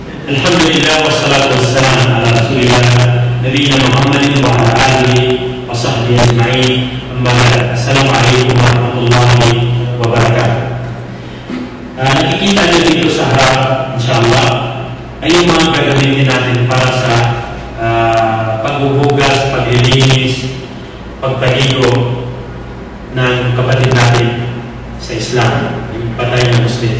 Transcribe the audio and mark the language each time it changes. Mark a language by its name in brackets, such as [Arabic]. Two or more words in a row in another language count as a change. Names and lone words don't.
[Arabic] الحمد لله والصلاة والسلام على رسول الله نبينا محمد وعلى آله وصحبه أجمعين. أما بعد. السلام عليكم ورحمة الله وبركاته. [Filipino] Nakikita niyo dito sa harap, inshallah, ay yung mga gagamitin natin para sa paghuhugas, paglilinis, pagpahigo ng kapatid natin sa Islam, yung patay na Muslim.